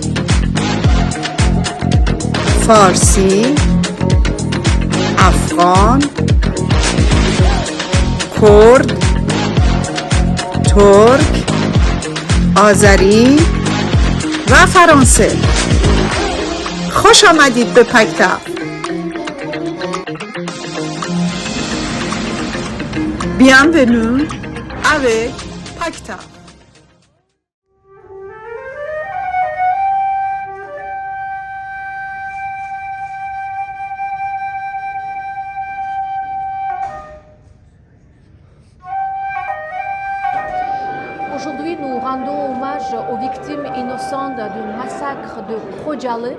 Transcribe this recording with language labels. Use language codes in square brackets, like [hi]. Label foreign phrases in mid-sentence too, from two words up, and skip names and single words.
[fa] فارسی، افغان، کرد، ترک، آذری و فرانسه. خوش آمدید به پاکتاف. [fr] Bienvenue avec پاکتاف. Aujourd'hui, nous rendons hommage aux victimes innocentes du massacre de Khojaly.